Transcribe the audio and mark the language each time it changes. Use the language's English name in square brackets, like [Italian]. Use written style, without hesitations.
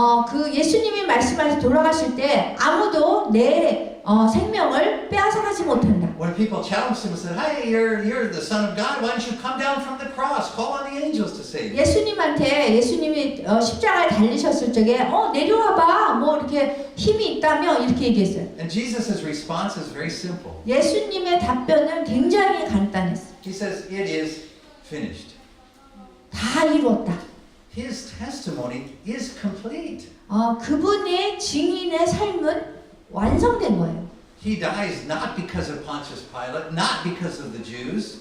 [Korean] 그 예수님이 말씀하셔서 돌아가실 때 아무도 내 생명을 빼앗아가지 못한다. [English] When people challenged Him and said, "Hey, you're the Son of God. Why don't you come down from the cross? Call on the angels to save you." [Korean] 예수님한테 예수님이 십자가에 달리셨을 적에 내려와봐 뭐 이렇게 힘이 있다며 이렇게 얘기했어요. [English] And Jesus' response is very simple. [Korean] 예수님의 답변은 굉장히 간단했어요. [English] He says, "It is finished." [Korean] 다 이루었다. [English] His testimony is complete. [Korean] 그분의 증인의 삶은 완성된 거예요. [English] He dies not because of Pontius Pilate, not because of the Jews.